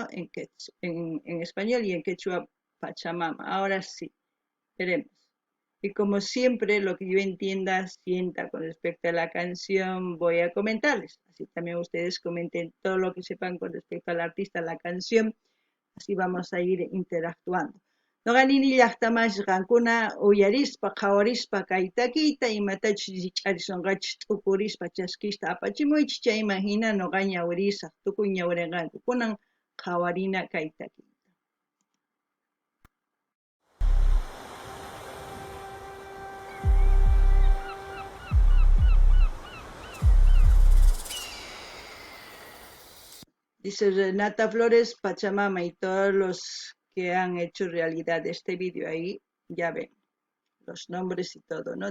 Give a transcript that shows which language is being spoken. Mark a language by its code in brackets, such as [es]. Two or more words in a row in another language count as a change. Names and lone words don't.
[es] En español y en quechua Pachamama. Ahora sí, veremos. Y como siempre, lo que yo entienda, sienta con respecto a la canción, voy a comentarles. Así también ustedes comenten todo lo que sepan con respecto al artista, la canción. Así vamos a ir interactuando. [qu] Noqanini llaqtamashqankuna uyarispa qhawarispa kay takiyta imatachus rich'ariswanqachus t'ukurispa chaskista apachimuychis chayman hina noqa ñawirisaq tukuy ñawirinqanku kunan qhawarina kay takiyta. [es] Dice Renata Flores, Pachamama y todos los que han hecho realidad este vídeo ahí, ya ven, los nombres y todo, ¿no?